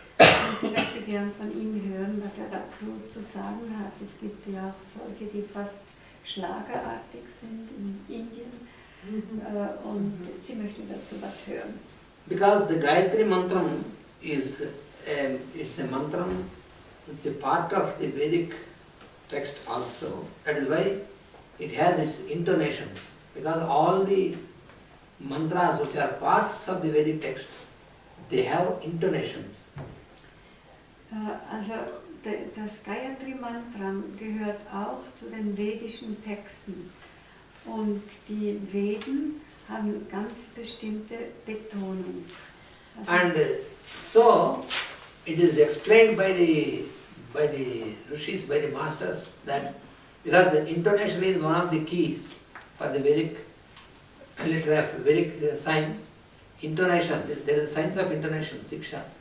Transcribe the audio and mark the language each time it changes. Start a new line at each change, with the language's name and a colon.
German: Und sie möchte gern von ihm hören, was er dazu zu sagen hat. Es gibt ja auch solche, die fast schlagerartig sind in Indien. Und sie möchte dazu was hören.
English: Because the Gayatri Mantram is it's a mantram, it's a part of the Vedic text also. That is why it has its intonations. Because all the mantras which are parts of the Vedic text, they have intonations.
German: Also das Gayatri-Mantra gehört auch zu den vedischen Texten. Und die Veden haben ganz bestimmte Betonung. Also
English: And so it is explained by the rishis, by the masters, that because the intonation is one of the keys for the Vedic literature, Vedic science, intonation, there is a science of intonation, siksha.